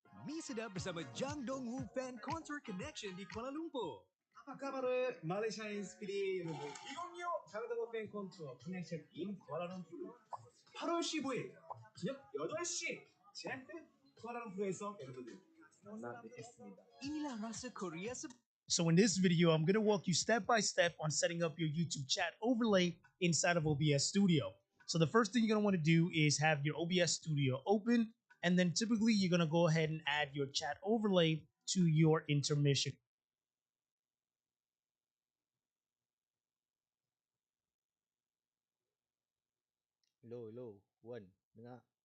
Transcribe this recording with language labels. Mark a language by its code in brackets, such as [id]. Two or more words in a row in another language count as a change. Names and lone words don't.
[ms] sedap bersama Jang Dong Woo Fan Concert Connection di Kuala Lumpur. apa kabar [ko] Malaysia Spirit 여러분 2025 장동건 팬 콘서트 커넥션 in 쿠알라룸푸르 8월 15일 저녁 8시 제트 쿠알라룸푸르에서 여러분들 만나 뵙겠습니다. [ms] Inilah rasa Korea [en] So in this video, I'm going to walk you step by step on setting up your YouTube chat overlay inside of OBS Studio. So the first thing you're going to want to do is have your OBS Studio open, and then typically you're going to go ahead and add your chat overlay to your intermission. Hello, Wan, [ms] dengar.